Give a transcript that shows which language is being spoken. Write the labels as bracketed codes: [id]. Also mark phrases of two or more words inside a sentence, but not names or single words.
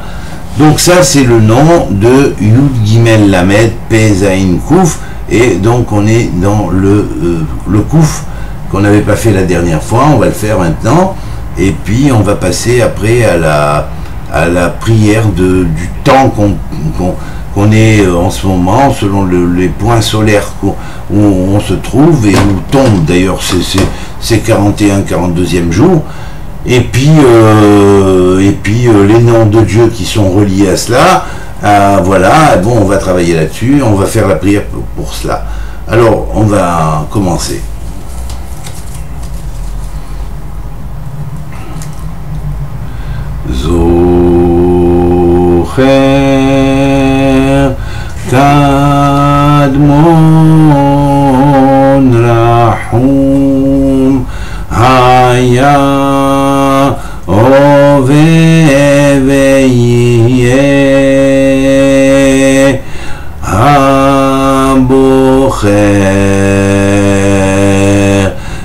[fr] Donc ça c'est le nom de Yud Gimel Lamed Pe Zain Kouf, et donc on est dans le Kouf qu'on n'avait pas fait la dernière fois, on va le faire maintenant, et puis on va passer après à la prière du temps qu'on est en ce moment, selon les points solaires où on se trouve et où tombe d'ailleurs ces 41, 42e jours, et puis les noms de Dieu qui sont reliés à cela, voilà, bon, on va travailler là-dessus, on va faire la prière pour cela. Alors, on va commencer. [he] Zocher קדמון רחום היה הווה ויהיה הבוחר